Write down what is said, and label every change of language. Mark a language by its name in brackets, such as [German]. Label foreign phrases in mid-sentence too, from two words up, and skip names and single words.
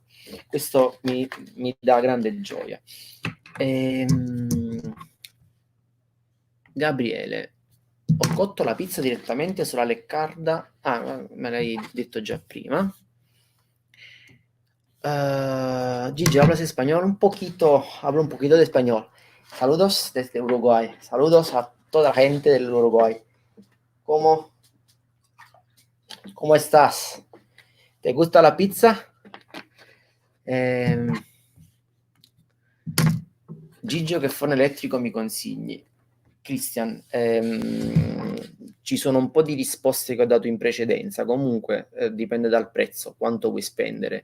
[Italian] Questo mi dà grande gioia. Gabriele, ho cotto la pizza direttamente sulla leccarda. Ah, me l'hai detto già prima. Gigi, [Spanish] hablas español hablo un poquito de español. Saludos desde Uruguay. Saludos a toda la gente del Uruguay. ¿Cómo estás? ¿Te gusta la pizza? [Italian] Gigio, che forno elettrico mi consigli? Christian, ci sono un po' di risposte che ho dato in precedenza. Comunque dipende dal prezzo, quanto vuoi spendere.